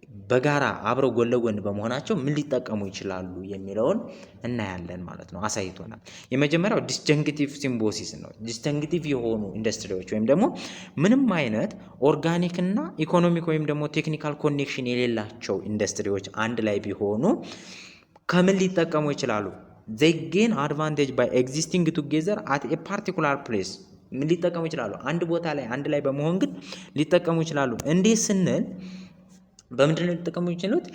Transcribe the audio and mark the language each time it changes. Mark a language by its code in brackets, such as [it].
[am] በጋራ አብረው ጎን ለጎን በመሆናቸው ምን ሊጠቀሙ ይችላሉ የሚለውን እናያለን ማለት ነው። አሳይቶናል። የመጀመሪያው ዲስጀንክቲቭ ሲምቦሲስ ነው። ዲስጀንክቲቭ የሆኑ ኢንዱስትሪዎች ወይም ደግሞ ምንም አይነት ኦርጋኒክ እና ኢኮኖሚክ ወይም ደግሞ ቴክኒካል ኮኔክሽን የሌላቸው ኢንዱስትሪዎች አንድ ላይ ቢሆኑ ከምን ሊጠቀሙ ይችላሉ? [en] they gain advantage by existing together at a particular place። [am] ምን ሊጠቀሙ ይችላሉ? አንድ ቦታ ላይ አንድ ላይ በመሆን ግን ሊጠቀሙ ይችላሉ። እንዴት ስንል በምንድን ነው ሊጠቀሙ ይችላሉት?